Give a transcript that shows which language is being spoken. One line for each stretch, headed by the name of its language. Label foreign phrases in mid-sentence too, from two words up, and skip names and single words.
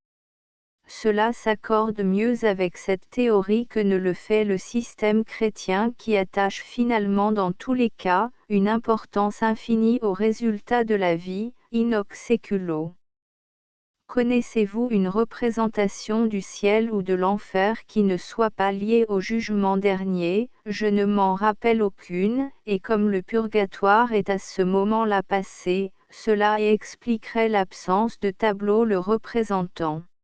French: Cela s'accorde mieux avec cette théorie que ne le fait le système chrétien qui attache finalement dans tous les cas, une importance infinie aux résultats de la vie,
Latin: in hoc seculo.
French: Connaissez-vous une représentation du ciel ou de l'enfer qui ne soit pas liée au jugement dernier? Je ne m'en rappelle aucune, et comme le purgatoire est à ce moment-là passé, cela expliquerait l'absence de tableau le représentant.